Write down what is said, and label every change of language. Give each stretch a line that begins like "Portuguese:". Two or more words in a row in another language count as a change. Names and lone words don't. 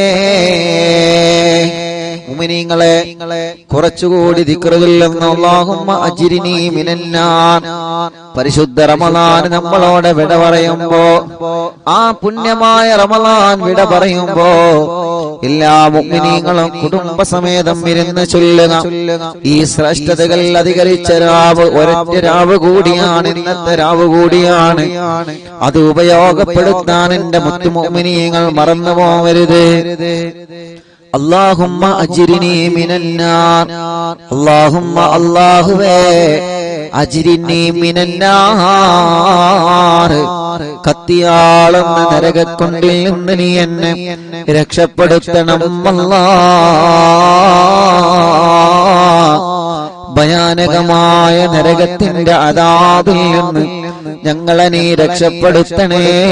Malayalam: മുഅ്മിനീങ്ങളെ കുറച്ചുകൂടി ദിക്ർ ചൊല്ലുന്നു
Arabic: اللهم أجرني من النار
Malayalam: പരിശുദ്ധ റമളാൻ നമ്മളോട് വിട പറയുമ്പോ ആ പുണ്യമായ റമളാൻ വിട പറയുമ്പോ എല്ലാ മുഅ്മിനീങ്ങളും കുടുംബസമേതം ഇരുന്ന് ചൊല്ലുക ഈ ശ്രേഷ്ഠതകൾ അധികരിച്ച രാവ് ഒരൊറ്റ രാവ് കൂടിയാണ് ഇന്നത്തെ രാവ് കൂടിയാണ് അത് ഉപയോഗപ്പെടുത്താൻ എന്റെ മുത്തു മുഅ്മിനീങ്ങൾ മറന്നു പോവരുത്
Arabic: اللهم أجرني من النار اللهم
Malayalam: അല്ലാഹുവേ
Arabic: أجرني من النار
Malayalam: കത്തിയാളുന്ന നരകക്കൊണ്ടിൽ നിന്ന് നീ എന്നെ രക്ഷപ്പെടുത്തണം അല്ലാഹ് ഭയാനകമായ നരകത്തിന്റെ അദാബിൽ നിന്ന് ഞങ്ങളെ നീ രക്ഷപ്പെടുത്തണേ